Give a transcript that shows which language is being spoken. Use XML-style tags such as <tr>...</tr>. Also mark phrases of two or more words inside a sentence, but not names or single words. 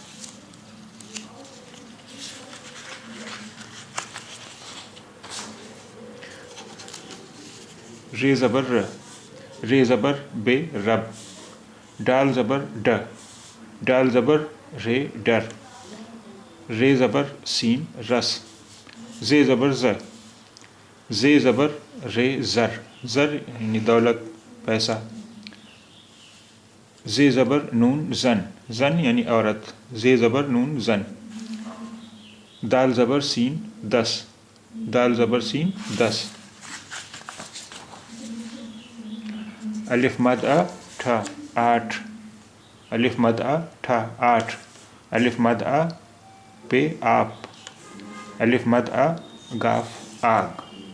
<ur>رے زبر ر رے زبر بے رب ڈال زبر ڈ ڈال زبر رے ڈر رے زبر سین رس زے زبر ز زے زبر رے زر زر یعنی دولت پیسہ زے زبر نون زن زن یعنی عورت زے زبر نون زن دال زبر سین دس دال زبر سین دس الف مد آ ٹھا آٹھ الف مد آ ٹھا آٹھ الف مد آ پے آپ الف مد آ گاف آگ</ur>